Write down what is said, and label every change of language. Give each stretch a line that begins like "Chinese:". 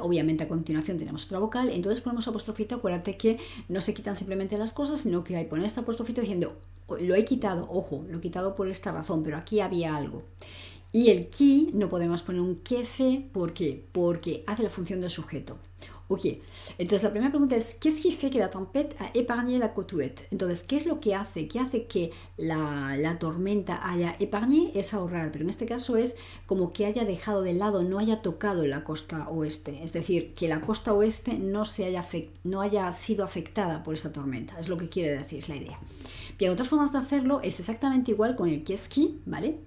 Spanish: Obviamente a continuación tenemos otra vocal. Entonces ponemos apostrofito. Acuérdate que no se quitan simplemente las cosas, sino que hay poner este apostrofito diciendo lo he quitado, ojo, lo he quitado por esta razón, pero aquí había algo. Y el qui no podemos poner un que fait, ¿por qué? Porque hace la función de sujeto. Ok, entonces la primera pregunta es
French: ¿qu'est-ce qui fait que la tempête a épargné la cotouette?
Spanish: Entonces, ¿qué es lo que hace? ¿Qué hace que la tormenta haya épargné? Es ahorrar, pero en este caso es como que haya dejado de lado, no haya tocado la costa oeste. Es decir, que la costa oeste no haya sido afectada por esa tormenta. Es lo que quiere decir, es la idea. Bien, otras formas de hacerlo es exactamente igual con el qu'est-ce qui, ¿vale?